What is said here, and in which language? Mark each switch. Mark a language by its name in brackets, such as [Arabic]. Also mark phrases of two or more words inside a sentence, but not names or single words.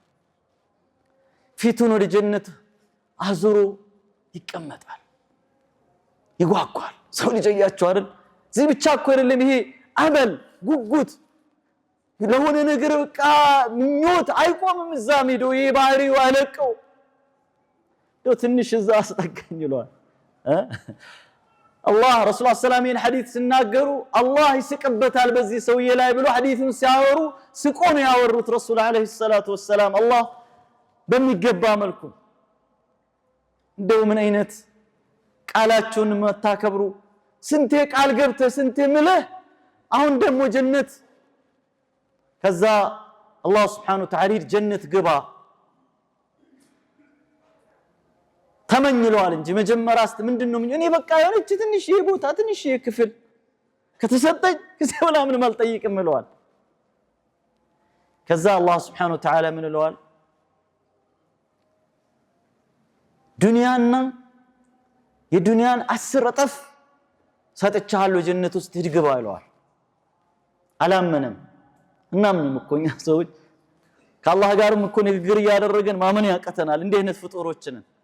[Amharic] ፊቱን ወደ ጀነት አዙሮ ይቀመጣል ይጓጓል ሰው ልጅ ያያቸው አይደል እዚህ ብቻ እኮ አይደለም ይሄ አመል ጉጉት ለሆነ ነገር በቃ ምኞት አይቆምም እዛ ሄዶ ይሄ ባህሪው አለቀው ዶ ትንሽ እዛ አስጠጋኝ ይሏል [Arabic] الله رسول الله صلى الله عليه وسلم حديث [Amharic] ሲናገሩ الله ይስቅበታል በዚህ ሰውዬ ላይ ብሎ ሐዲሱን ሲያወሩ ስቆም ያወሩት ረሱል አለይሂ ሰላቱ ወሰለም الله በሚገባ መልኩ እንደው ምን አይነት ቃላቸውን መታከብሩ ስንቴ ቃል ገብተ ስንቴ ምለህ አሁን ደግሞ ጀነት ከዛ [Arabic] الله سبحانه وتعالى [Amharic] ጀነት ግባ ተመኝሏል እንጂ መጀመሪያስ ምንድነው እኔ በቃ የሆነች ትንሽ ቦታ ትንሽ ክፍል ከተሰጠኝ ከሰውላ ምን ማልጠይቅም ይለዋል ከዛ [Arabic] الله سبحانه وتعالى [Amharic] ምን ይለዋል ዱንያና የዱንያን 10 እጥፍ ሰጥቻለሁ ጀነት ውስጥ ትግባ ይለዋል አላመነም እናምንም እኮ እኛ ሰዎች ከአላህ ጋርም እኮ ንግግር ያደረገን ማመን ያቀተናል እንደ አይነት ፍጡሮችን